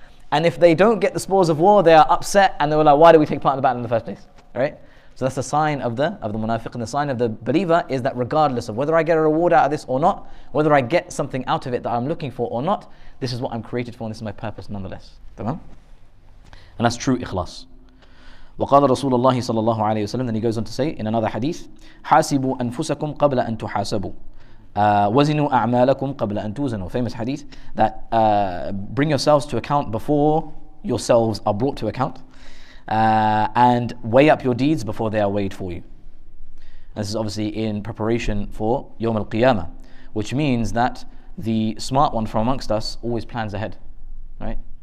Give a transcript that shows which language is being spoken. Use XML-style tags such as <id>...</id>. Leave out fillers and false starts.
<en>And if they don't get the spoils of war, they are upset and they're like, why did we take part in the battle in the first place? Right? So that's the sign of the munafiq, and the sign of the believer is that regardless of whether I get a reward out of this or not, whether I get something out of it that I'm looking for or not, this is what I'm created for and this is my purpose nonetheless. Tamam? And that's true ikhlas.</en> <ar>وقال رسول الله صلى الله عليه وسلم,</ar> <en>then he goes on to say in another hadith,</en> <ar>حاسبوا أنفسكم قبل أن تحاسبوا وزنوا أعمالكم قبل أن توزنوا.</ar> <en>Famous hadith that bring yourselves to account before yourselves are brought to account, and weigh up your deeds before they are weighed for you. And this is obviously in preparation for Yawm al-Qiyamah, which means that the smart one from amongst us always plans ahead, right?</en>